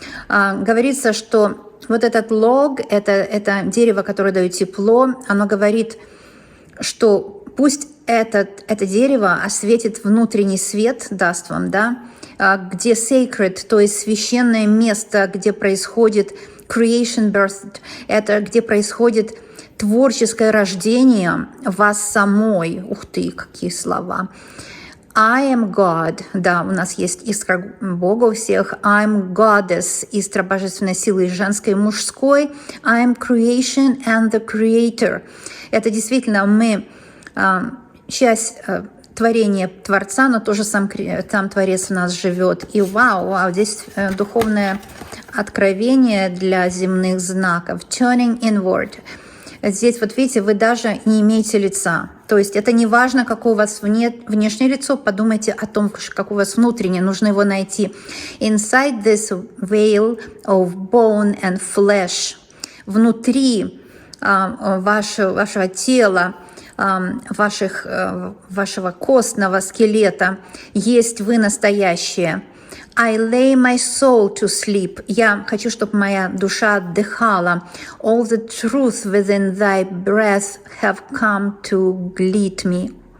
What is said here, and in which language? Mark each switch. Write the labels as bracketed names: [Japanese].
[Russian] Говорится, что вот этот лог, это дерево, которое дает тепло, оно говорит, что пусть это дерево осветит внутренний свет, даст вам, да, где sacred, то есть священное место, где происходит [English] creation birth, [Russian] это где происходит творческое рождение вас самой. Ух ты, какие слова. [English] I am God. [Russian] Да, у нас есть искра Бога у всех. [English] I am Goddess, [Russian] искра божественной силы женской и мужской. [English] I am creation and the creator. [Russian] Это действительно мы часть творения Творца, но тоже сам Творец в нас живет. И вау, здесь духовное откровение для земных знаков. [English] Turning inward. [Russian] Здесь, вот видите, вы даже не имеете лица. То есть это не важно, какое у вас внешнее лицо, подумайте о том, как у вас внутреннее, нужно его найти. [English] Inside this veil of bone and flesh. [Russian] Внутри вашего тела, вашего костного скелета есть вы настоящее. [English] I lay my soul to sleep. [Russian] Я хочу, чтобы моя душа отдыхала. [English] All the truth within thy breath have come to greet me.